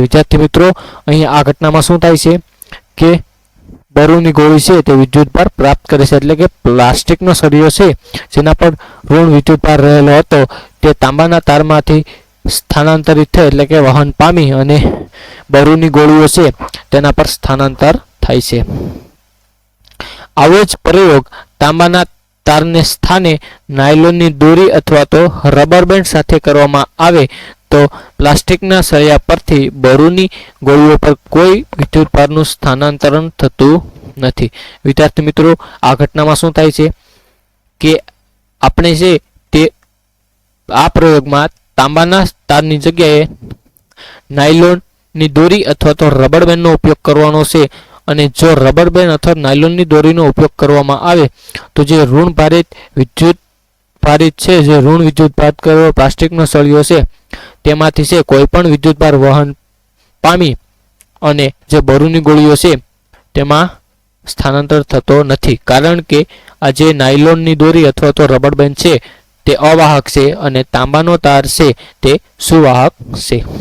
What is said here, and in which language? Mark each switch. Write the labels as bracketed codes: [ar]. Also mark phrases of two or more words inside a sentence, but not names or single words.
[gu] વિદ્યાર્થી મિત્રો, અહીં આ ઘટનામાં શું થાય છે કે બરૂની ગોળી છે તે વિદ્યુતભાર પ્રાપ્ત કરે છે એટલે કે પ્લાસ્ટિકનો સળિયો છે જેના પર ઋણ વિદ્યુતભાર રહેલો હતો તે તાંબાના તારમાંથી સ્થાનાંતરિત થઈ એટલે કે વહન પામી અને બરૂની ગોળીઓ છે તેના પર સ્થાનાંતર થાય છે। આવો જ પ્રયોગ તાંબાના તારને સ્થાને નાયલોનની દોરી અથવા તો રબર બેન્ડ સાથે કરવામાં આવે તો પ્લાસ્ટિકના સળિયા પરથી બરૂની ગોળીઓ પર કોઈ વિદ્યુતભારનું સ્થાનાંતરણ થતું નથી। વિદ્યાર્થી મિત્રો, આ ઘટનામાં શું થાય છે કે આપણે જે તે આ પ્રયોગમાં તાંબાના તારની જગ્યાએ નાયલોનની દોરી અથવા તો રબર બેન્ડનો ઉપયોગ કરવાનો છે અને જો રબર બેન્ડ અથવા નાયલોનની દોરીનો ઉપયોગ કરવામાં આવે તો જે ઋણ ભારિત વિદ્યુતભારિત છે જે ઋણ વિદ્યુતભાર કરેલો પ્લાસ્ટિકનો સળિયો છે તેમાંથી છે કોઈ પણ વિદ્યુતભાર વહન પામી અને જે બરૂની ગોળીઓ છે તેમાં સ્થાનાંતર થતો નથી કારણ કે આ જે નાયલોનની દોરી અથવા તો રબર બેન્ડ છે તે અવાહક છે અને તાંબાનો તાર છે તે સુવાહક છે।